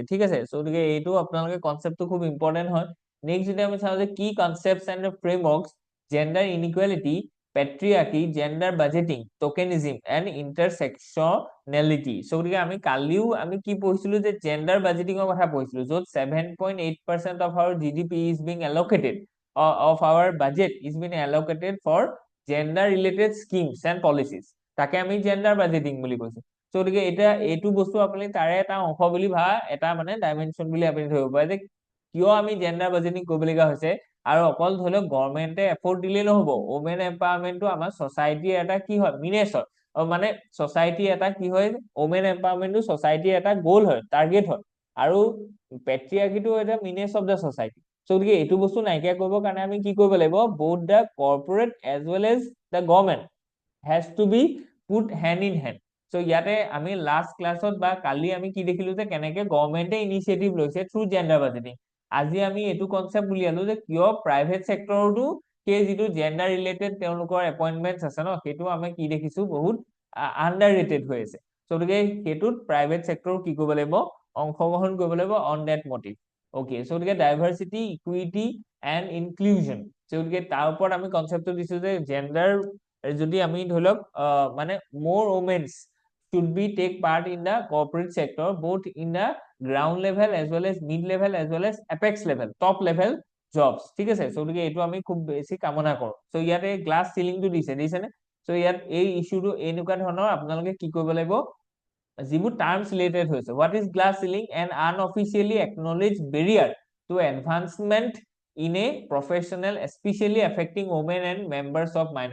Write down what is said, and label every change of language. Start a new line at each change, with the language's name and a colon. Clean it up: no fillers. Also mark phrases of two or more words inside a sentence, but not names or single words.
Assamese: ঠিক আছে, সো গতিকে এইটো আপোনালোকে কনসেপ্টটো খুব ইম্পৰ্টেন্ট হয়। নেক্সট যদি আমি চাওঁ যে কি
English: concepts and frameworks, gender inequality, patriarchy, gender budgeting, tokenism and intersectionality.
Assamese: সো গতিকে আমি কালিও আমি কি পঢ়িছিলো যে
English: gender budgeting
Assamese: কথা পঢ়িছিলো, য'ত
English: 7.8% of our GDP is being allocated of our budget is being allocated for gender related schemes and policies,
Assamese: তাকে আমি
English: gender budgeting
Assamese: বুলি কৈছো। সো গতিকে এটা এইটো বস্তু আপুনি তাৰে এটা অংশ বুলি ভাবা, এটা মানে ডাইমেনশন বুলি আপুনি ধৰিব পাৰে যে কিয় আমি
English: gender budgeting
Assamese: কৰিবলগীয়া হৈছে। আৰু অকল ধৰি লওক
English: government effort
Assamese: দিলে নহব,
English: women empowerment
Assamese: আমাৰ সোসাইটিৰ এটা কি হয়, মিনেছ হয়, মানে সোসাইটি এটা কি হয়,
English: women empowerment
Assamese: সোসাইটিৰ এটা গোল হয়, টাৰ্গেট হয়, আৰু পেট্ৰিয়াৰ্কিটো এটা
English: menace of the society.
Assamese: সো গতিকে এইটো বস্তু নাইকিয়া কৰিবৰ কাৰণে আমি কি কৰিব লাগিব,
English: both the corporate as well as the government has to be put hand in hand.
Assamese: সো ইয়াতে আমি
English: last class
Assamese: বা কালি আমি কি দেখিলো যে কেনেকে
English: government initiative
Assamese: লৈছে
English: through gender budgeting.
Assamese: আজি আমি এইটো কনসেপ্ট উলিয়ালো যে কিয়
English: private sector
Assamese: সেই যিটো
English: gender related
Assamese: তেওঁলোকৰ এপইন্টমেন্টছ আছে ন, সেইটো আমি কি দেখিছো বহুত
English: under rated
Assamese: হৈ আছে। সো গতিকে সেইটোত
English: private sector
Assamese: কি কৰিব লাগিব, অংশগ্ৰহণ কৰিব লাগিব
English: on that motive.
Assamese: ওকে, সো গতিকে
English: diversity, equity and inclusion,
Assamese: গতিকে তাৰ ওপৰত আমি কনসেপ্টটো দিছো যে জেন্ডাৰ যদি আমি ধৰি লওক মানে মোৰ ওমেন্স
English: should be take part in the corporate sector both in the ground level as well as mid level as well as apex level, top level jobs।
Assamese: ঠিক আছে, সো গতিকে এইটো আমি খুব বেছি কামনা কৰো। সো ইয়াতে
English: glass ceiling
Assamese: দিছে নে, সো ইয়াত এই ইস্যুটো এনেকুৱা ধৰণৰ আপোনালোকে কি কৰিব লাগিব, যিবোৰ
English: terms related
Assamese: হৈছে,
English: what is glass ceiling, an unofficially acknowledge barrier to advancement in a professional, specially affecting women and members of minorities.